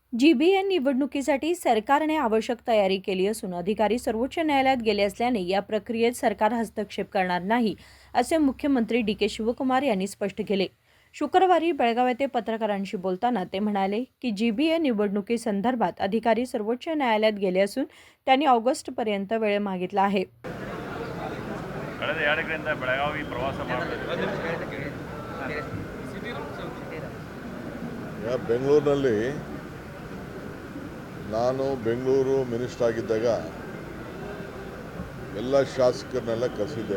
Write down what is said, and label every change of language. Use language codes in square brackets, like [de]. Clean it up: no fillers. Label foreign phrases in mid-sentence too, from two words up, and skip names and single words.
[mr] जीबीएन निवडणुकीसाठी सरकारने आवश्यक तयारी केली असून अधिकारी सर्वोच्च न्यायालयात गेले असल्याने या प्रक्रियेत सरकार हस्तक्षेप करणार नाही, असे मुख्यमंत्री डी.के. शिवकुमार यांनी स्पष्ट केले. शुक्रवारी बेळगाव येथे पत्रकारांशी बोलताना ते म्हणाले की जीबीएन निवडणुकीसंदर्भात अधिकारी सर्वोच्च न्यायालयात गेले असून त्यांनी ऑगस्टपर्यंत वेळ मागितला आहे. [kn] ಕಳೆದ 2 ದಿನಗಳಿಂದ ಬೆಳಗಾವಿ ಪ್ರವಾಸ ಮಾಡ್ತಿದ್ದಾರೆ. ಬೆಂಗಳೂರಿನಲ್ಲಿ ನಾನು ಬೆಂಗಳೂರು ಮಿನಿಸ್ಟರ್ ಆಗಿದ್ದಾಗ ಎಲ್ಲ ಶಾಸಕರನ್ನೆಲ್ಲ ಕರೆಸಿದ್ದೆ.